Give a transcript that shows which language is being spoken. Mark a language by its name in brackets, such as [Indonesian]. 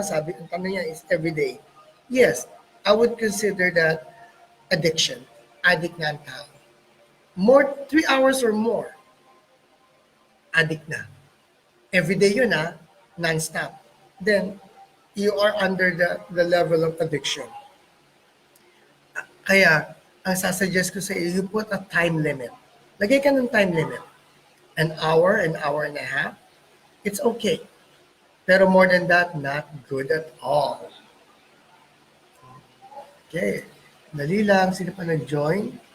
[Filipino] Sabi, ang tanong niya is [English] every day. Yes, I would consider that addiction. [Filipino] Addict na ang tao. [English] More, 3 hours or more, addict na. Every day yun non-stop. Then, you are under the level of addiction. Kaya, ang sasuggest ko sa iyo, you put a time limit. [Filipino] Lagay ka ng time limit. [English] An hour and a half, it's okay. [Filipino] Pero more than that, [English] not good at all. [Filipino] Okay. Dali lang. Sino pa nag-join?